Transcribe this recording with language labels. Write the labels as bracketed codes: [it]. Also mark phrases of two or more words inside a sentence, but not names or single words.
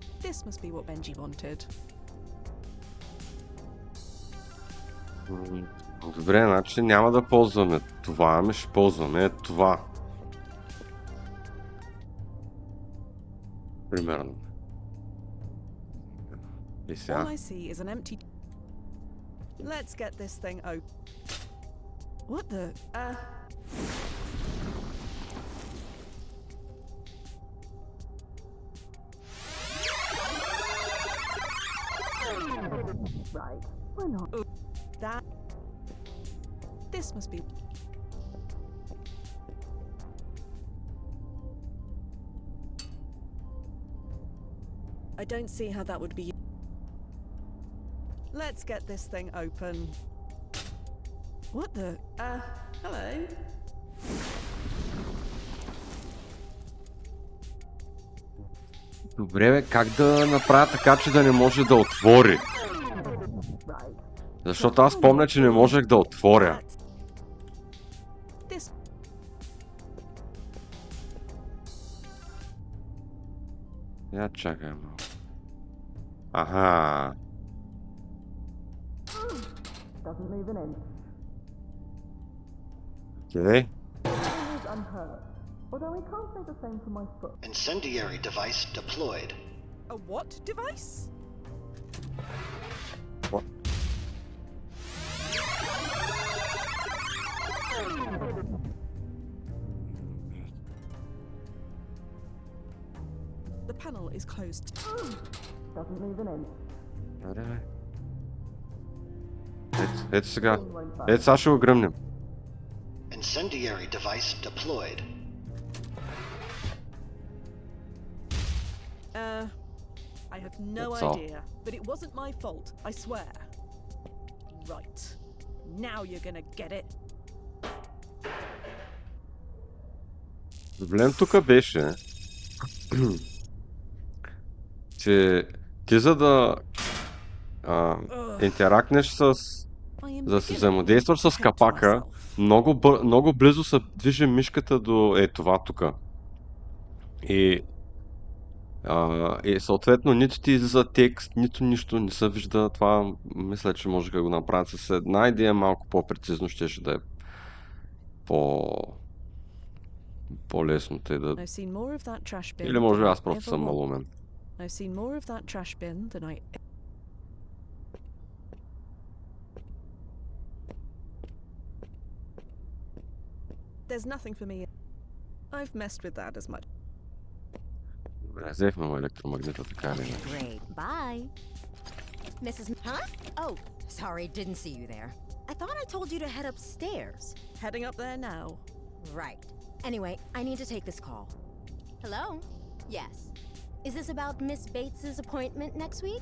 [en] This must be what Benji wanted. [bg] Добре, значи няма да ползваме това, ами ще ползваме това. Примерно. И [en] All [bg] сега. [en] I see is an empty. Let's get this thing open. What the? Right. We're not. That. This must be. I don't see how that would be. Let's get this thing open. What the? Hello? [bg] Добре, бе, как да направя така, че да не може да отвори? Защото аз помня, че не можех да отворя. [en] This. [bg] Я чакай малко. Аха. [en] Doesn't move an inch. [bg] Окей. [en] Is unhurt. Although I can't say the same for my foot. Incendiary device deployed. A what device? What? The panel is closed. Doesn't move an inch. [bg] Добре, бе. Ето сега. Ето сега ще го гръмнем. Incendiary device deployed. [en] I have no That's all. idea, but it wasn't my fault, I swear. Right. Now you're gonna get it. [bg] Проблем тук беше, че ти за да интеракнеш с... [en] I am [bg] За да си [en] beginning [bg] взаимодействаш [en] to [bg] с [en] hate [bg] капака, [en] myself. [bg] много близо се движи мишката до това тук. И съответно нито ти излиза текст, нито нищо не се вижда. Това мисля, че може да го направят с една идея малко по-прецизно, ще да е по-лесно те да... [en] I've seen more of that trash bin [bg] Или може [en] than [bg] аз [en] I [bg] просто [en] ever [bg] съм [en] want. [bg] малумен. [en] I've seen more of that trash bin than I. There's nothing for me. I've messed with that as much. [bg] Добре, взехме му електромагнита, така или иначе. [en] Great. Bye. Mrs. Huh? Oh, sorry, didn't see you there. I thought I told you to head upstairs. Heading up there now. Right. Anyway, I need to take this call. Hello? Yes. Is this about Miss Bates's appointment next week?